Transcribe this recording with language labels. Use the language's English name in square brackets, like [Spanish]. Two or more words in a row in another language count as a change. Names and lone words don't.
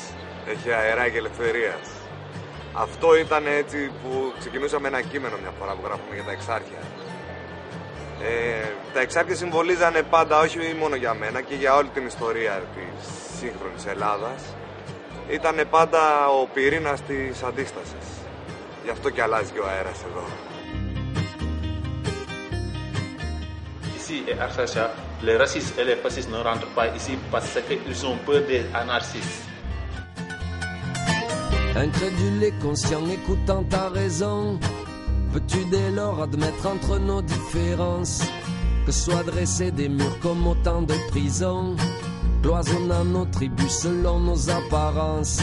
[Greek] Έχει αεράκι ελευθερίας. Αυτό ήταν έτσι που ξεκινούσαμε ένα κείμενο μια φορά που γράφουμε για τα εξάρχεια. Τα εξάρχεια συμβολίζανε πάντα, όχι μόνο για μένα και για όλη την ιστορία της σύγχρονης Ελλάδας, ήταν πάντα ο πυρήνας της αντίστασης. Γι' αυτό και αλλάζει και ο αέρας εδώ. [French] Ici, à Arsacha, les racistes et les fascistes ne rentrent pas ici parce qu'ils ont peur des anarchistes. Incrédule et conscient, écoutant ta raison, peux-tu dès lors admettre entre nos différences que soient dressés des murs comme autant de prisons, cloisonnant nos tribus selon nos apparences?